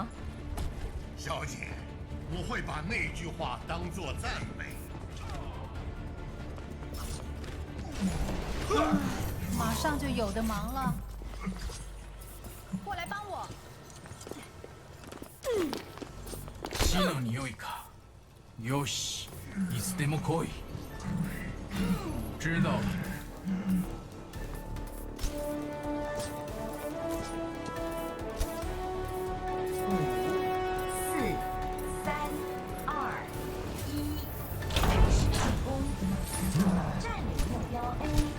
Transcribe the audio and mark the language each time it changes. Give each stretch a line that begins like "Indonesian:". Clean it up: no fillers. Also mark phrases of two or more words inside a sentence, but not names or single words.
Chinese: 小姐，我会把那句话当作赞美。马上就有的忙了。过来帮我。
Japanese: 死の匂いか。よし、いつでも来い。
Chinese: 知道了。 5、4、3、2、1，开始进攻，占领目标 A。